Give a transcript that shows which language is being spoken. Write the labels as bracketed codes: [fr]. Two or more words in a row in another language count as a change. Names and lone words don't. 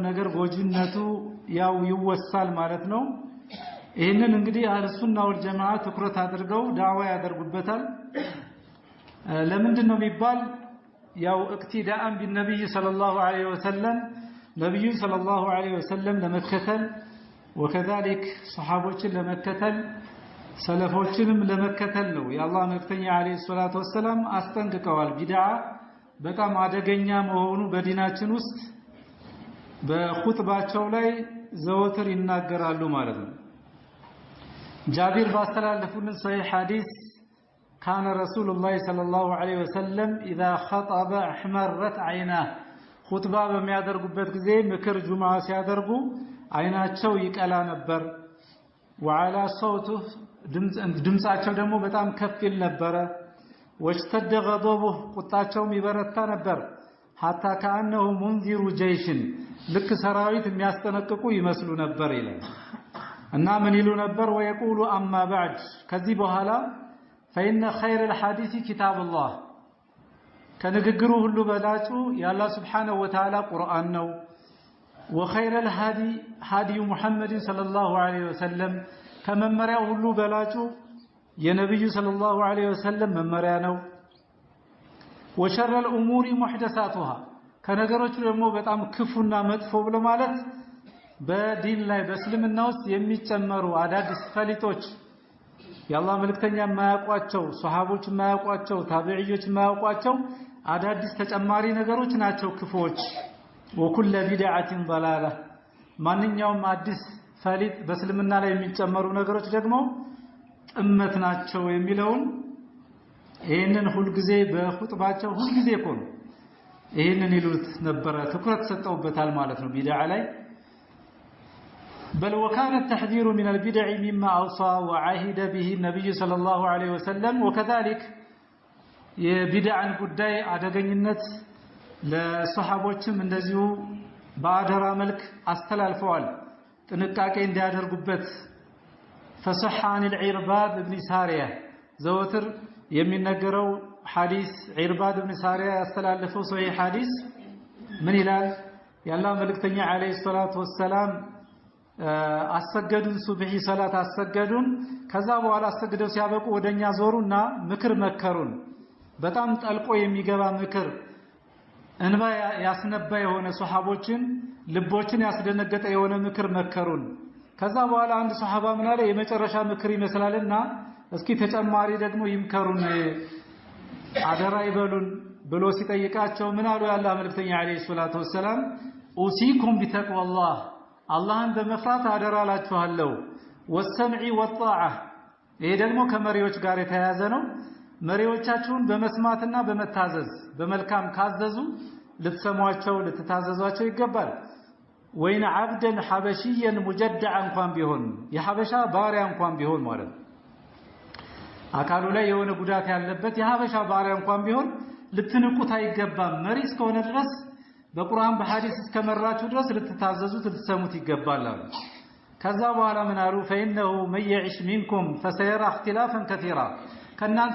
[am] ነገር ጎጂነቱ ያው ይወሳል ማለት ነው ይሄንን እንግዲህ [ar] أهل السنة والجماعة [am] ትኩረት አድርገው ዳዕዋ ያደርጉበታል ለምንድነው የሚባል ያው [ar] اقتداء بالنبي صلى الله عليه وسلم [am] ነብዩ [ar] صلى الله عليه وسلم [am] ለመከተል وكذلك صحابዎችን ለመከተል ሰለፎችንም ለመከተል ነው የአላህ መልእክተኛ [ar] عليه الصلاة والسلام [am] አስጠንቅቀዋል ቢድዓ በጣም አደገኛ መሆኑ በዲናችን ውስጥ በኹጥባቸው ላይ ዘወትር ይናገራሉ ማለት ነው ጃቢር ባስተላለፉልን ሰሂህ ሐዲስ [ar] كان رسول الله صلى الله عليه وسلم إذا خطب احمرت عيناه [am] خطبه በሚያደርጉበት ጊዜ ምክር ጁምዓ ሲያደርጉ አይናቸው ይቀላ ነበር [ar] وعلى صوته [am] ድምጻቸው ደግሞ በጣም ከፍ ይል ነበር [ar] واشتد غضبه [am] ቁጣቸውም ይበረታ ነበር [ar] حتى كأنه منذر جيش [am] ልክ ሰራዊት የሚያስጠነቅቁ ይመስሉ ነበር ይላል እና ምን ይሉ ነበር [ar] ويقول اما بعد [am] ከዚህ በኋላ [ar] فإن خير الحديث كتاب [am] الله ከንግግሩ ሁሉ በላጩ የአላህ [ar] سبحانه وتعالى [am] ቁርአን ነው [ar] وخير الهدي هدي محمد صلى الله عليه وسلم [am] ከመመሪያው ሁሉ በላጩ የነብዩ [ar] صلى الله عليه وسلم [am] መመሪያ ነው [ar] وشر الأمور محدثاتها [am] ከነገሮች ደግሞ በጣም ክፉና መጥፎ ብሎ ማለት በዲን ላይ በእስልምና ውስጥ የሚጨመሩ አዳዲስ ፈሊጦች የአላህ መልእክተኛ የማያውቋቸው ሱሐቦች የማያውቋቸው ታቢዒዎች የማያውቋቸው አዳዲስ ተጨማሪ ነገሮች ናቸው ክፉዎች [ar] وكل بدعة ضلالة [am] ማንኛውም አዲስ ፈሊጥ በእስልምና ላይ የሚጨመሩ ነገሮች ደግሞ ጥመት ናቸው የሚለውን ይሄንን ሁሉ ጊዜ በኹጥባቸው ሁሉ ጊዜ ቆም ይሄንን ይሉት ነበር ትኩረት ሰጠውበታል ማለት ነው ቢድዓ ላይ [ar] بل وكان التحذير من البدع مما أوصى وعهد به النبي صلى الله عليه وسلم وكذلك [am] የቢድዓን ጉዳይ አደገኝነት ለሱሐቦችም እንደዚሁ በአደራ መልክ አስተላልፈዋል ጥንቃቄ እንዲያደርጉበት [ar] فصح عن العرباض بن سارية [am] ዘወትር የሚነገረው ሐዲስ عرباض بن سارية ያስተላለፈው ሶሂህ ሐዲስ ምን ይላል የአላህ መልእክተኛ [ar] عليه الصلاة والسلام [am] አሰገዱን ሱብሂ ሰላት አሰገዱን ከዛ በኋላ አሰግደው ሲያበቁ ወደኛ ዞሩና ምክር መከሩን በጣም ጠልቆ የሚገባ ምክር እንባ ያስነባ የሆነ ሱሐቦችን ልቦችን ያስደነገጠ የሆነ ምክር መከሩን ከዛ በኋላ አንድ ሱሐባ ምን አለ የመጨረሻ ምክር ይመስላልና እስኪ ተጨማሪ ደግሞ ይምከሩን አደራ ይበሉን ብሎ ሲጠይቃቸው ምን አሉ ያላህ መልእክተኛ [ar] عليه الصلاة والسلام أوصيكم بتقوى الله [am] አላህን በመፍራት አደራ አላችኋለሁ [ar] والسمع والطاعة [am] ይሄ ደግሞ ከመሪዎች ጋር የተያያዘ ነው መሪዎቻችሁን በመስማትና በመታዘዝ በመልካም ካዘዙ ልትሰሟቸው ልትታዘዟቸው ይገባል ወይን [ar] عبدا حبشيا مجدعا [am] እንኳን ቢሆን የሐበሻ ባሪያ እንኳን ቢሆን ማለት አካሉ ላይ የሆነ ጉዳት ያለበት የሐበሻ ባሪያ እንኳን ቢሆን ልትንቁት አይገባም መሪ እስከሆነ ድረስ በቁርአን በሐዲስ እስከመራችሁ ድረስ ልትታዘዙት ልትሰሙት ይገባል ከዛ በኋላ ምን አሉ [ar] فإنه من يعش منكم فسيرى اختلافا كثيرا [am] ከናንተ